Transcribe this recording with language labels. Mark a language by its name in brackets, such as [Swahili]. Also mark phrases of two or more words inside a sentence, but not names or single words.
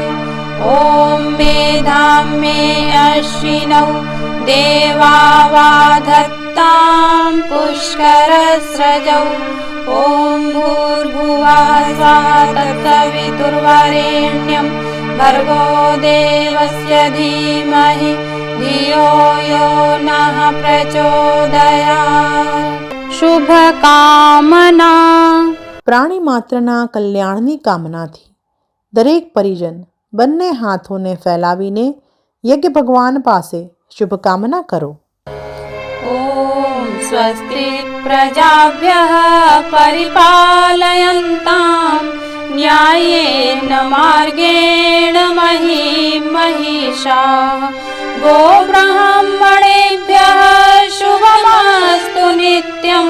[Sanskrit] ॐ मेधां मे अश्विनौ देवावाधत्तां पुष्करस्रजौ। ॐ भूर्भुवः स्वः तत्सवितुर्वरेण्यं भर्गो देवस्य धीमहि धियो यो नः प्रचोदयात्। [Gujarati] શુભકામના। પ્રાણી માત્રના કલ્યાણની કામનાથી દરેક પરિજન બંને હાથોને ફેલાવીને યજ્ઞ ભગવાન પાસે શુભકામના કરો. [Sanskrit] ॐ स्वस्ति प्रजाभ्यः परिपालयन्तां न्याय्येन मार्गेण महीं महिषाः। गोब्राह्मणेभ्यः शुभमस्तु नित्यं।